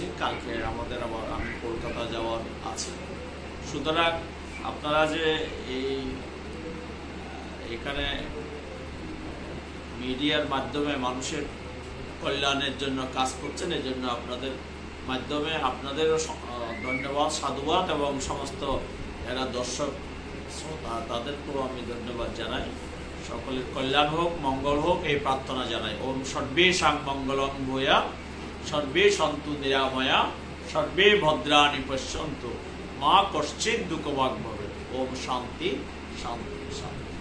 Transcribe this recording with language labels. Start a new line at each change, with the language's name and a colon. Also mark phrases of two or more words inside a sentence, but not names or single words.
Bangla: কালকে আমাদের আবার আমি কলকাতা যাওয়ার আছে। সুতরাং আপনারা যে এখানে মিডিয়ার মাধ্যমে মানুষের কল্যাণের জন্য কাজ করছেন, এই জন্য আপনাদের মাধ্যমে আপনাদেরও ধন্যবাদ, সাধুবাদ, এবং সমস্ত যারা দর্শক শ্রোতা তাদেরকেও আমি ধন্যবাদ জানাই। সকলের কল্যাণ হোক, মঙ্গল হোক, এই প্রার্থনা জানাই।
Sanskrit: ওম সর্বে সাং মঙ্গলং ভূয়া, সর্বে সন্তু নিরাময়া, সর্বে ভদ্রাণি পশ্যন্তু, মা কশ্চিৎ দুঃখভাগ ভবে। ওম শান্তি শান্তি শান্তি।